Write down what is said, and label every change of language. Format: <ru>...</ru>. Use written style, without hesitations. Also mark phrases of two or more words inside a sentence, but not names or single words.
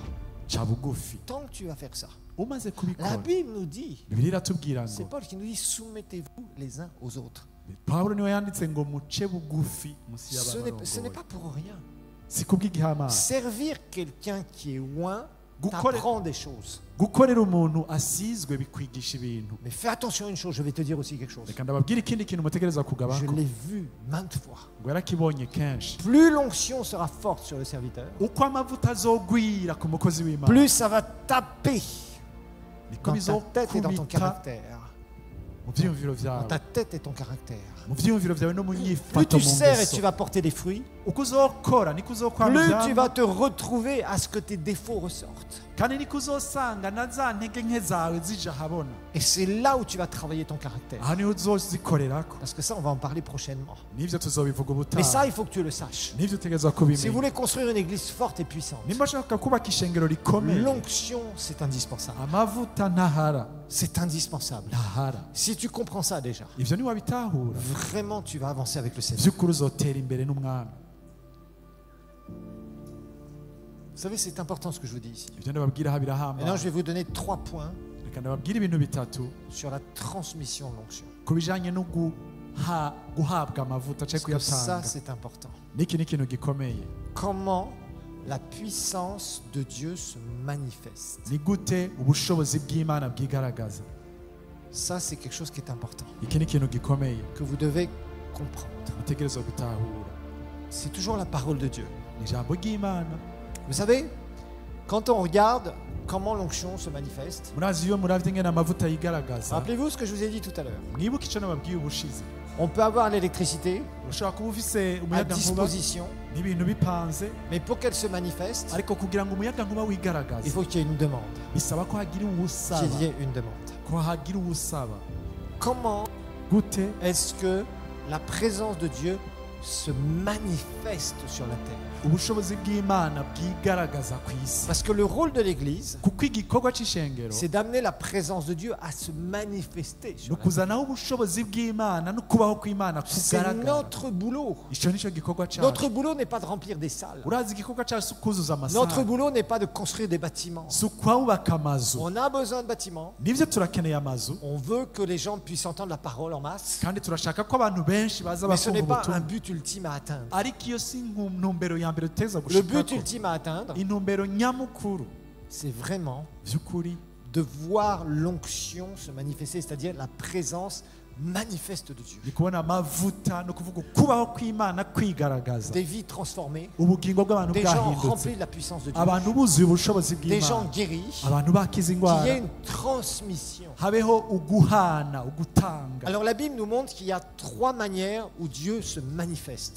<rn>ca bugufi</rn> <fr>Tant que tu vas faire ça,</fr> <rn>umaze</rn> <fr>la</fr> <rn>kubikora</rn> <fr>Bible nous dit,</fr> <rn>bibiliya iratubwira</rn> <fr>c'est</fr> <rn>ngo</rn> <fr>Paul qui nous dit, soumettez-vous les uns aux autres.</fr> <rn>pawulo niwe yanditse ngo muce bugufi musi</rn> <fr>Ce n'est</fr> <rn>y'abarongoye</rn> <fr>pas pour rien.</fr> <rn>si kubw'igihamana</rn> <fr>Servir quelqu'un qui est loin</fr> <rn>Gukore-</rn> <fr>t'apprend des choses.</fr> <rn>gukorera umuntu asizwe bikwigisha ibintu</rn> <fr>Mais fais attention à une chose, je vais te dire aussi quelque chose.</fr> <rn>reka ndababwire ikindi kintu mutegereza</rn> <fr>Je</fr> <rn>kugabako</rn> <fr>l'ai vu maintes fois.</fr> <rn>ngo yarakibonye kenshi</rn> <fr>Plus l'onction sera forte sur le serviteur,</fr> <rn>uko amavuta azogwira ku mukozi w'imana</rn> <fr>plus ça va taper</fr> <rn>niko</rn> <fr>dans ta tête et dans ton</fr> <rn>bizokubita</rn> <fr>caractère.</fr> <rn>mu vyiyumviro</rn> <fr>Dans</fr> <rn>vyawe</rn> <fr>ta tête et ton caractère.</fr> <rn>mu vyiyumviro vyawe no mu</rn> <fr>Plus</fr> <rn>nyifato</rn> <fr>tu</fr> <rn>mu</rn> <fr>sers et</fr> <rn>ngeso</rn> <fr>tu vas porter des fruits,</fr> <rn>uko uzokora niko uzokwama</rn> <fr>plus tu</fr> <rn>ivyamwa</rn> <fr>vas te retrouver à ce que tes défauts ressortent.</fr> <rn>kandi niko uzosanga na za ntege nke zawe zija habona</rn> <fr>Et c'est là où tu vas travailler ton caractère.</fr> <rn>aha niho uzozikorerako</rn> <fr>Parce que ça, on va en parler prochainement.</fr> <rn>nivyo tuzobivuga</rn> <fr>Mais ça,</fr> <rn>ubutaha</rn> <fr>il faut que tu le saches.</fr> <rn>nivyo utegerezwa</rn> <fr>Si vous</fr> <rn>kubimenya</rn> <fr>voulez construire une église forte et puissante,</fr> <rn>nimba ushaka kubaka ishengero rikomeye</rn> <fr>l'onction, c'est indispensable.</fr> <rn>amavuta ntahara</rn> <fr>C'est indispensable.</fr> <rn>ntahara</rn> <fr>Si tu comprends ça déjà,</fr> <rn>ivyo niwabitahura</rn> <fr>vraiment, tu vas avancer avec le Seigneur.</fr> <rn>vy'ukuri uzotera imbere n'umwami</rn> <fr>Vous savez, c'est important ce que je vous dis ici.</fr> <rn>ivyo ndababwira aha</rn> <fr>Maintenant,</fr> <rn>birahambaye</rn> <fr>je vais vous donner 3 points</fr> <rn>reka ndababwire ibintu bitatu</rn> <fr>sur la transmission de l'onction.</fr> <rn>ku bijanye no guhabwa amavuta</rn> <fr>Parce</fr> <rn>canke</rn> <fr>que ça,</fr> <rn>kuyatanga</rn> <fr>c'est important.</fr> <rn>niki ni ikintu gikomeye</rn> <fr>Comment la puissance de Dieu se manifeste.</fr> <rn>ni gute ubushobozi bw'imana bwigaragaza</rn> <fr>Ça, c'est quelque chose qui est important,</fr> <rn>iki ni ikintu gikomeye</rn> <fr>que vous devez comprendre.</fr> <rn>mutegerezwa gutahura</rn> <fr>C'est toujours la parole de Dieu.</fr> <rn>ni ijambo ry'imana</rn> <fr>Vous savez, quand on regarde comment l'onction se manifeste,</fr> <rn>murazi iyo muravye ingene amavuta yigaragaza</rn> <fr>rappelez-vous ce que je vous ai dit tout à l'heure.</fr> <rn>mwibuke ico nababwiye ubushize</rn> <fr>On peut avoir l'électricité</fr> <rn>ushobora kuba ufise</rn> <fr>à</fr> <rn>umuyagankuba</rn> <fr>disposition,</fr> <rn>n'ibintu bipanze</rn> <fr>mais pour qu'elle se manifeste,</fr> <rn>ariko kugira ngo umuyagankuba</rn> <fr>il</fr> <rn>wigaragaze</rn> <fr>faut qu'il y ait une demande.</fr> <rn>bisaba ko hagira uwusaba</rn> <fr>Qu'il y ait une demande.</fr> <rn>ko hagira uwusaba</rn> <fr>Comment</fr> <rn>gute</rn> <fr>est-ce que la présence de Dieu se manifeste sur la terre?</fr> <rn>ubushobozi bw'imana bwigaragaza ku isi</rn> <fr>Parce que le rôle de l'Église,</fr> <rn>kuko igikorwa c'ishengero</rn> <fr>c'est d'amener la présence de Dieu à se manifester</fr> <rn>ni</rn> <fr>sur la terre.</fr> <rn>ukuzanaho ubushobozi bw'imana no kubaho kw'imana</rn> <fr>C'est</fr> <rn>kugaragara</rn> <fr>notre boulot.</fr> <rn>ico nico gikorwa</rn> <fr>Notre</fr> <rn>cacu</rn> <fr>boulot n'est pas de remplir des salles.</fr> <rn>urazi igikorwa cacu si ukuzuza</rn> <fr>Notre</fr> <rn>amasaha</rn> <fr>boulot n'est pas de construire des bâtiments.</fr> <rn>si ukwubaka amazu</rn> <fr>On a besoin de bâtiments.</fr> <rn>nivyo turakeneye amazu</rn> <fr>On veut que les gens puissent entendre la parole en masse.</fr> <rn>kandi turashaka ko abantu benshi baza</rn> <fr>Mais ce n'est</fr> <rn>bakumva</rn> <fr>pas un</fr> <rn>ubutumwa</rn> <fr>but ultime à atteindre.</fr> <rn>ariko iyo si ntumbero ya mbere tuteza</rn> <fr>Le but</fr> <rn>gushikako</rn> <fr>ultime à atteindre,</fr> <rn>intumbero nyamukuru</rn> <fr>c'est vraiment</fr> <rn>vy'ukuri</rn> <fr>de voir l'onction se manifester, c'est-à-dire la présence manifeste de Dieu.</fr> <rn>ni kubona amavuta no kuvuga ukubaho kw'imana kwigaragaza</rn> <fr>Des vies transformées,</fr> <rn>ubugingo bw'abantu</rn> <fr>des gens</fr> <rn>bwahindutse</rn> <fr>remplis de la puissance de Dieu,</fr> <rn>abantu buzuye ubushobozi</rn> <fr>des gens</fr> <rn>bw'imana</rn> <fr>guéris,</fr> <rn>abantu bakiza</rn> <fr>qu'il y</fr> <rn>indwara</rn> <fr>ait une transmission.</fr> <rn>habeho uguhana ugutanga</rn> <fr>Alors la Bible nous montre qu'il y a 3 manières où Dieu se manifeste.</fr>